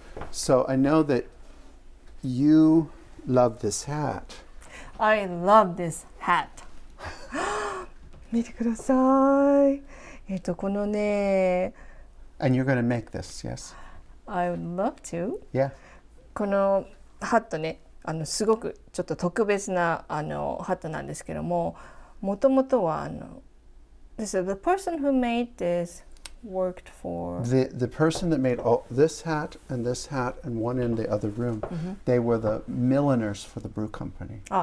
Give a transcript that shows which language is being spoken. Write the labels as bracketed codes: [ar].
[en] So I know that you love this hat. I love this hat. [ja] 見てください。このね。 [en] And you're going to make this, yes? I would love to. Yeah. [ja] このハットね、すごくちょっと特別なハットなんですけども、もともとは [en] the person who made this.Worked for the person that made this hat and one in the other room. They were the milliners for the brew company.